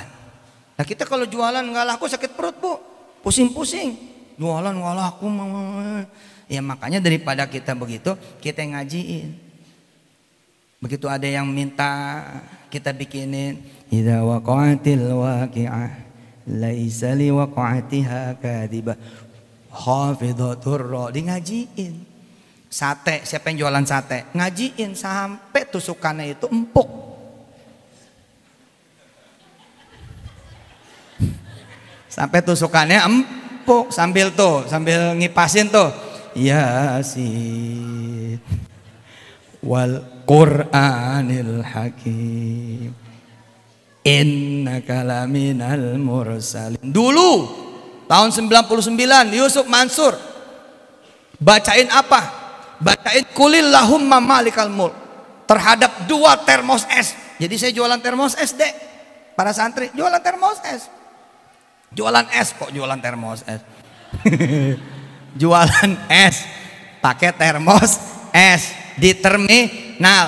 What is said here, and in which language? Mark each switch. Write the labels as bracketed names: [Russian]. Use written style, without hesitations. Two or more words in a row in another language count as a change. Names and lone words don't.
[Indonesian] Nah kita kalau jualan nggak laku sakit perut bu, pusing-pusing. Jualan nggak laku, ya makanya daripada kita begitu, kita ngajiin. Begitu ada yang minta kita bikinin, [Arabic] إذا وقعت الواقعة ليس لوقعتها كاذبة خافضة را, [Indonesian] di ngajiin. Sate, siapa yang jualan sate? Ngajiin sampai tusukannya itu empuk. Sampai tusukannya empuk, sambil ngipasin tuh. [Arabic] يس والقرآن الحكيم إنك لمن المرسلين. [Indonesian] Dulu tahun 99 Yusuf Mansur bacain apa? Bacain [Arabic] قل اللهم مالك الملك [Indonesian] terhadap 2 termos es. Jadi saya jualan termos es dek. Para santri jualan termos es. Jualan es kok jualan termos es. Jualan es pakai termos es di terminal.